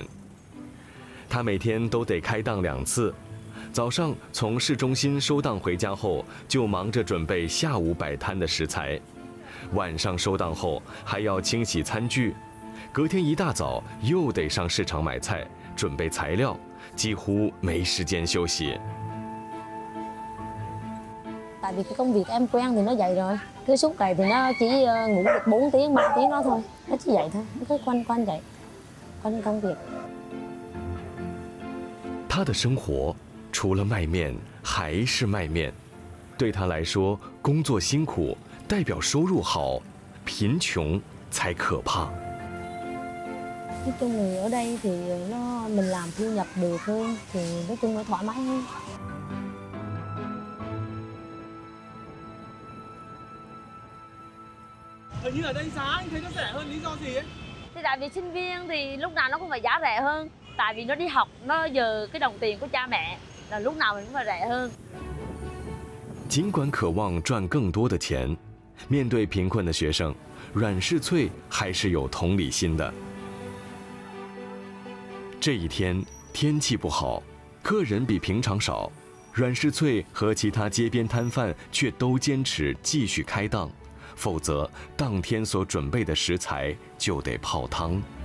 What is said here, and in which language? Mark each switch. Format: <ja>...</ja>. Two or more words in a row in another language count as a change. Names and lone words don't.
<zh>他每天都得开档2次，早上从市中心收档回家后，就忙着准备下午摆摊的食材；晚上收档后还要清洗餐具，隔天一大早又得上市场买菜，准备材料，几乎没时间休息。</zh> <vi>Tại vì cái công việc em quen thì nó vậy rồi. Cứ suốt ngày thì nó chỉ ngủ được 4 tiếng, 3 tiếng đó thôi. Nó chỉ vậy thôi, nó cứ quanh quanh vậy. có những công việc.</vi> <zh>他的生活除了卖面还是卖面，对他来说，工作辛苦代表收入好，贫穷才可怕。</zh> <vi>Nói chung thì ở đây thì mình làm thu nhập được hơn thì nói chung là thoải mái hơn. Hình như ở đây giá anh thấy nó rẻ hơn, lý do gì ấy? Thì tại vì sinh viên thì lúc nào nó cũng phải giá rẻ hơn. Tại vì nó đi học, nó giờ cái đồng tiền của cha mẹ là lúc nào mình cũng phải rẻ hơn.</vi> <zh>尽管渴望赚更多的钱，面对贫困的学生，阮世翠还是有同理心的。这一天天气不好，客人比平常少，阮世翠和其他街边摊贩却都坚持继续开档，否则当天所准备的食材就得泡汤。</zh>